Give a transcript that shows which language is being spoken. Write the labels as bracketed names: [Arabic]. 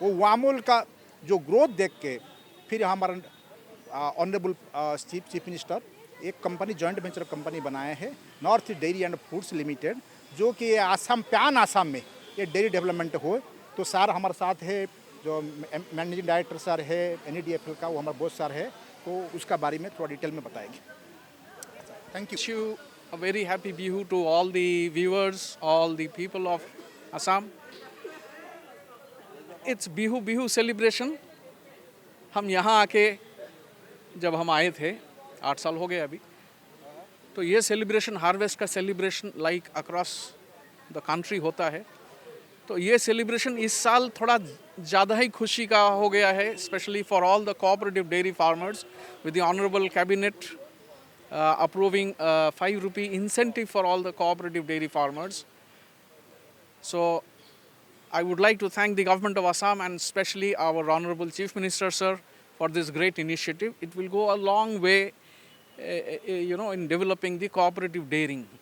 [Hindi] वो वामुल का जो ग्रोथ देख के फिर हमारा ऑनरेबल चीफ मिनिस्टर एक कंपनी जॉइंट वेंचर कंपनी बनाए हैं, north east dairy and foods limited, जो कि आसाम आसाम में ये डेयरी डेवलपमेंट हो। तो सर हमारे साथ है, जो मैनेजिंग डायरेक्टर सर है एनईडीएफएल का, वो हमारे बॉस सर है, तो उसका बारे में थोड़ा डिटेल में बताएंगे। [English] Thank you. Wish you a very happy Bihu to all the viewers, all the people of Assam. It's Bihu celebration. [Hindi] हम यहाँ आके जब हम आए थे 8 साल हो गए अभी, तो ये सेलिब्रेशन हार्वेस्ट का celebration [English] like across the country [Hindi] होता है। तो ये सेलिब्रेशन इस साल थोड़ा ज़्यादा ही खुशी का हो गया है, [English] Specially for all the cooperative dairy farmers with the honourable cabinet approving 5 rupee incentive for all the cooperative dairy farmers. So I would like to thank the government of Assam and especially our honorable Chief Minister sir for this great initiative. It will go a long way in developing the cooperative dairying.